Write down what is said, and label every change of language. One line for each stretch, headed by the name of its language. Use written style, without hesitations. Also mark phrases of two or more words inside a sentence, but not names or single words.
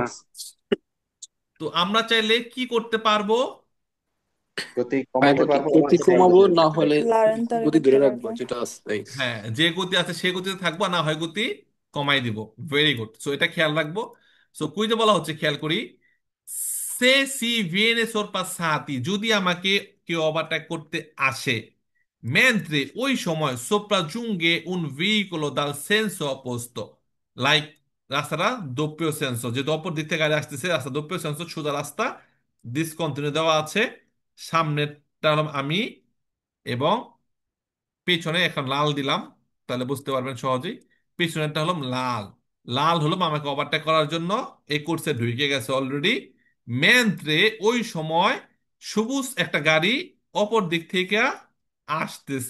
Bangla: তো আমরা চাইলে কি করতে পারবো? গতি কমাইতে গতি পারবো, গতি সেম কমাবো, গতি না রাখতে পারবো। হলে লারেন তারে গতি করতে ধরে রাখবো পারবো। যেটা আছে। হ্যাঁ, যে গতি আছে সেই গতিতে থাকবো, না হয় গতি কমাই দিব।
English: very good.
Bangla: সো এটা খেয়াল রাখবো। সো কুইজে বলা হচ্ছে, খেয়াল করি,
Italian: se si viene sorpassati,
Bangla: যদি আমাকে কেউ ওভারটেক করতে আসে, mentre ওই সময়
Italian: sopraggiunge un veicolo dal senso opposto,
Bangla: লাইক রাস্তাটা
Italian: doppio senso,
Bangla: যেহেতু অপর দিক থেকে গাড়ি আসতেছে, রাস্তা
Italian: doppio senso,
Bangla: সোজা রাস্তা, ডিসকন্টিনিউ দেওয়া আছে, সামনেরটা হলাম আমি, এবং পেছনে এখন লাল দিলাম, তাহলে বুঝতে পারবেন সহজেই। পেছনেরটা হলো লাল। লাল হলো আমাকে ওভারটেক করার জন্য এই কোর্সে ঢুকে গেছে অলরেডি। মেন্ত্রে ওই সময় সবুজ একটা গাড়ি অপর দিক থেকে আসতেছে।